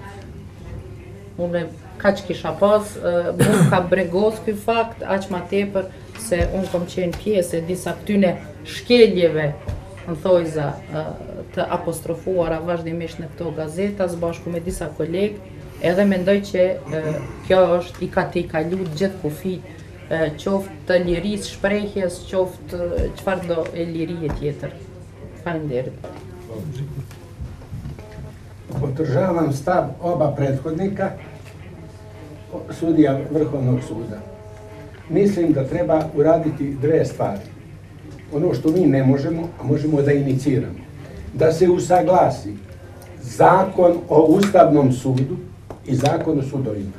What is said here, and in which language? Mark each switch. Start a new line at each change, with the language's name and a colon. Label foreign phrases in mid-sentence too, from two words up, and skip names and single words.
Albanian: Unë kaq kisha pas, mund ka brengos ky fakt, aq ma tepër se unë kom qenë pjesë e disa këtyne shkeljeve në thojza të apostrofuara vazhdimisht në këto gazeta së bashku me disa kolegë, edhe mendoj që kjo është i kalu gjithë kufit, qoftë të lirisë shprehjes, qoftë çfarëdo e lirije tjetër. Faleminderit.
Serbian: Podržavam stav oba prethodnika, sudija Vrhovnog suda. Mislim da treba uraditi dve stvari. Ono što mi ne možemo, a možemo da iniciramo. Da se usaglasi zakon o Ustavnom sudu i zakon o sudovima.